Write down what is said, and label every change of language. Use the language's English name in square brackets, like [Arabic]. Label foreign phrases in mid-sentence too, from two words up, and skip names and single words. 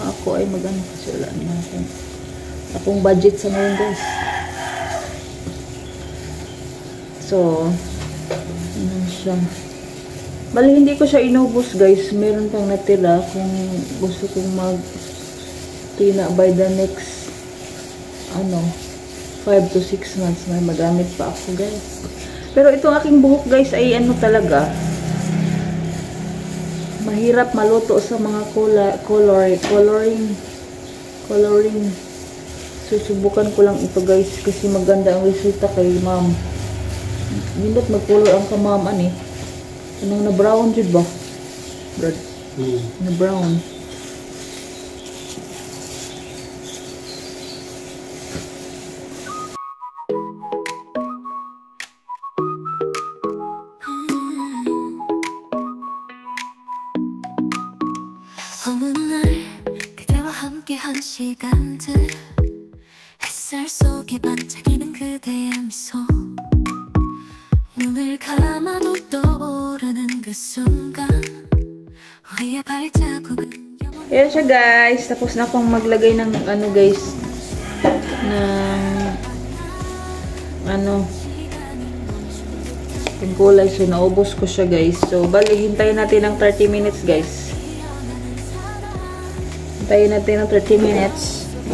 [Filipino] Ako ay kasi wala naman akong budget sa ngayon guys. So, siya. Bali, hindi ko siya inubos guys. Meron pang natira kung gusto kong tina [English] by the next 5 to 6 months. [Filipino] May magamit pa ako guys. Pero itong aking buhok guys ay talaga. Mahirap maluto sa mga coloring. Susubukan ko lang ito guys kasi maganda ang resulta kay ma'am. [Cebuano] Nindot mag-color ang ka ma'am na brown jud ba? Brad. Na brown. [Korean] 어느 날 그대와 함께한 시간들 햇살 속에 반짝이는 그대의 미소 눈을 감아도 떠오르는 그 순간 우리의 발자국은 [Filipino] Ayan siya guys. Tapos na akong maglagay ng guys ng kulay. So naubos ko siya guys. So bali hintayin natin ng 30 minutes guys. Hintayin natin ng 30 minutes.